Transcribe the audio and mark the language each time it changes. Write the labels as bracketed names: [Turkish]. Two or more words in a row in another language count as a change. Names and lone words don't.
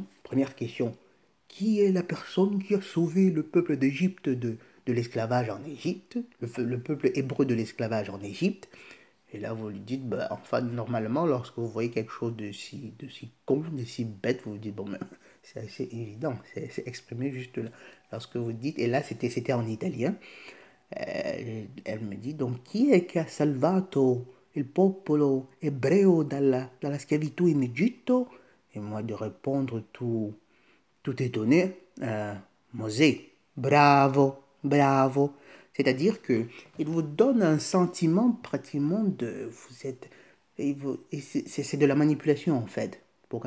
[French] Première question, qui est la personne qui a sauvé le peuple d'Égypte de l'esclavage en Égypte, le peuple hébreu de l'esclavage en Égypte? Et là, vous lui dites, bah, enfin, normalement, lorsque vous voyez quelque chose de si con, de si bête, vous vous dites, bon, mais c'est assez évident, c'est exprimé juste là. Lorsque vous dites, et là, c'était en italien, elle me dit, donc, [Italian] chi è che ha salvato il popolo ebreo dalla schiavitù in Egitto? [French] Et moi de répondre tout étonné, Mosè, bravo, bravo. C'est-à-dire que il vous donne un sentiment pratiquement de... Vous êtes... c'est de la manipulation en fait. Pourquoi?